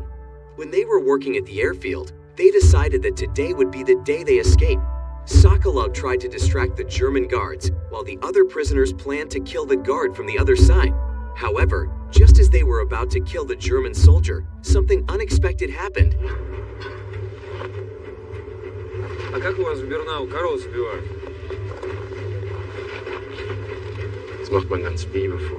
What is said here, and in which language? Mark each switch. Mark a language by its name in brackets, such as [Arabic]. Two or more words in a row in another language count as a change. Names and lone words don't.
[English] When they were working at the airfield, they decided that today would be the day they escape. Sokolov tried to distract the German guards, while the other prisoners planned to kill the guard from the other side. However, just as they were about to kill the German soldier, something unexpected happened. [Russian] А как у вас в Бернау коров сбивают? [German] Das macht man ganz liebevoll.